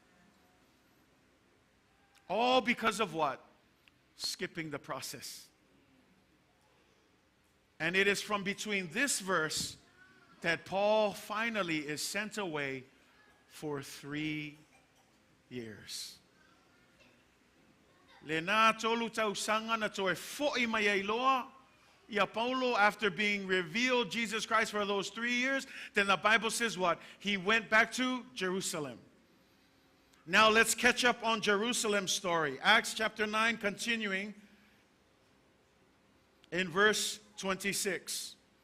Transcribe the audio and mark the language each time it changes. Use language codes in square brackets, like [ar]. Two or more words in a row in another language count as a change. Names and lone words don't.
[en] All because of what? Skipping the process. And it is from between this verse that Paul finally is sent away for 3 years. [sm] Lena tolu tausanga na toe fo'i mai ai loa. Ia Paulo, [en] after being revealed Jesus Christ for those 3 years, then the Bible says what? He went back to Jerusalem. Now let's catch up on Jerusalem's story. Acts chapter 9, continuing in verse 26.